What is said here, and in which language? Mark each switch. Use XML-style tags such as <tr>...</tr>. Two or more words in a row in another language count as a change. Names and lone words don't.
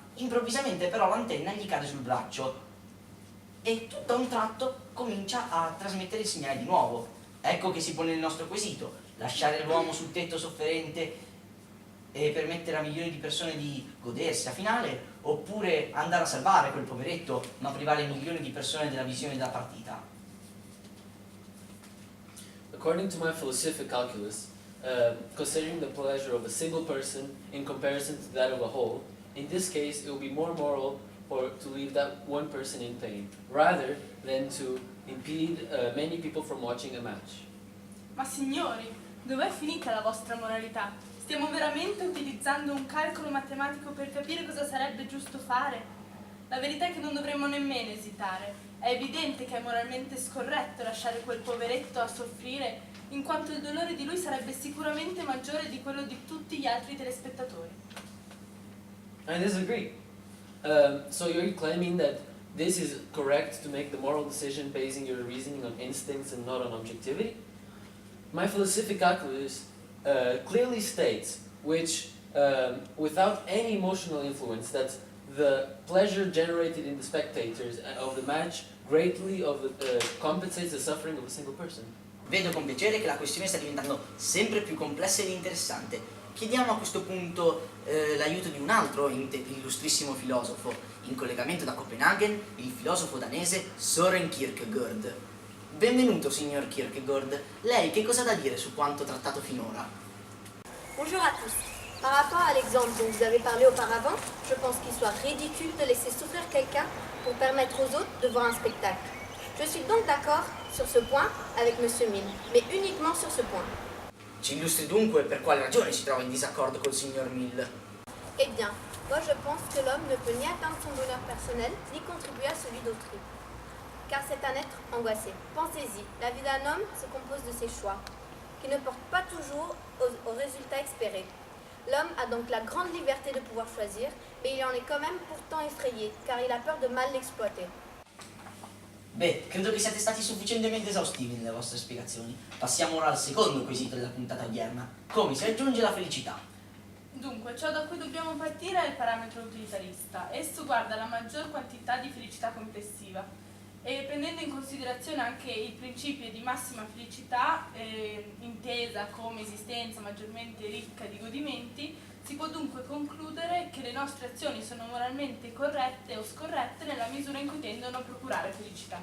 <it>Improvvisamente però l'antenna gli cade sul braccio e tutto a un tratto comincia a trasmettere il segnale di nuovo. Ecco che si pone il nostro quesito: lasciare l'uomo sul tetto sofferente e permettere a milioni di persone di godersi la finale, oppure andare a salvare quel poveretto ma privare milioni di persone della visione della partita.</it> <en>According to my philosophic calculus, considering the pleasure of a single person in comparison to that of a whole, in this case it will be more moral to leave that one person in pain, rather than to impede many people from watching a match.</en> <it>Ma signori, dov'è finita la vostra moralità? Stiamo veramente utilizzando un calcolo matematico per capire cosa sarebbe giusto fare? La verità è che non dovremmo nemmeno esitare. È evidente che è moralmente scorretto lasciare quel poveretto a soffrire, in quanto il dolore di lui sarebbe sicuramente maggiore di quello di tutti gli altri telespettatori.</it> <en>I disagree. So you're claiming that this is correct to make the moral decision basing your reasoning on instincts and not on objectivity? My philosophic calculus clearly states, which without any emotional influence, that the pleasure generated in the spectators of the match greatly compensates the suffering of a single person.</en> <it>Vedo con piacere che la questione sta diventando sempre più complessa ed interessante. Chiediamo a questo punto l'aiuto di un altro illustrissimo filosofo, in collegamento da Copenaghen, il filosofo danese Søren Kierkegaard. Benvenuto, signor Kierkegaard. Lei che cosa ha da dire su quanto trattato finora?</it> <fr>Bonjour à tous. Par rapport à l'exemple dont vous avez parlé auparavant, je pense qu'il soit ridicule de laisser souffrir quelqu'un pour permettre aux autres de voir un spectacle. Je suis donc d'accord sur ce point avec M. Mill, mais uniquement sur ce point.</fr> <it>Ci illustri dunque per quale ragione si trova in disaccordo col signor Mill.</it> <fr>Eh bien, moi je pense que l'homme ne peut ni atteindre son bonheur personnel, ni contribuer à celui d'autrui. Car c'est un être angoissé. Pensez-y, la vie d'un homme se compose de ses choix, qui ne portent pas toujours aux résultats espérés. L'homme a donc la grande liberté de pouvoir choisir, mais il en est quand même pourtant effrayé, car il a peur de mal l'exploiter.</fr> <it>Beh, credo che siate stati sufficientemente esaustivi nelle vostre spiegazioni. Passiamo ora al secondo quesito della puntata odierna: come si raggiunge la felicità? Dunque, ciò da cui dobbiamo partire è il parametro utilitarista. Esso guarda la maggior quantità di felicità complessiva e prendendo in considerazione anche i principi di massima felicità, intesa come esistenza maggiormente ricca di godimenti, si può dunque concludere che le nostre azioni sono moralmente corrette o scorrette nella misura in cui tendono a procurare felicità.</it>